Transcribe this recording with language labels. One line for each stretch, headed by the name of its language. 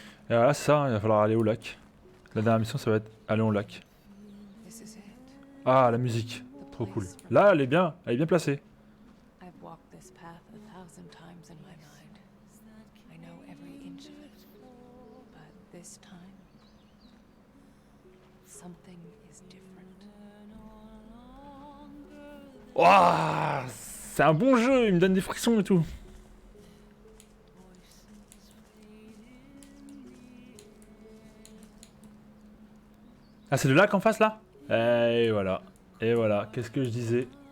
French: Et voilà, c'est ça, il va falloir aller au lac. La dernière mission, ça va être aller au lac.
English: This is it.
French: Ah, la musique,
English: The
French: trop cool.
English: place from-
French: Là, elle est bien placée.
English: I've walked this path 1,000 times in my mind. I know every inch of it. But this time, something is different.
French: Waouh, c'est un bon jeu, il me donne des frissons et tout. Ah, c'est le lac en face là? Et voilà. Et voilà, qu'est-ce que je disais?